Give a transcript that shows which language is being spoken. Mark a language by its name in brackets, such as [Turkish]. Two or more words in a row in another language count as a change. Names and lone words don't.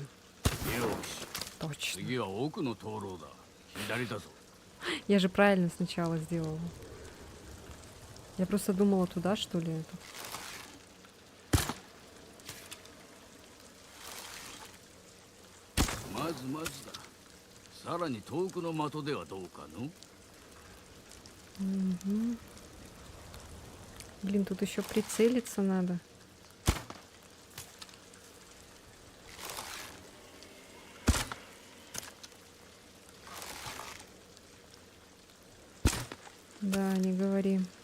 [Japanese] よし、 [Russian] Точно. [Japanese] 次は奥の灯籠だ。左だぞ。 [Russian] Я же правильно сначала сделала. Я просто думала туда, что ли, это. [Japanese] まずまずだ。さらに遠くの的ではどうかの。 [Russian] Мгм. Блин, тут еще прицелиться надо. Да, не говори.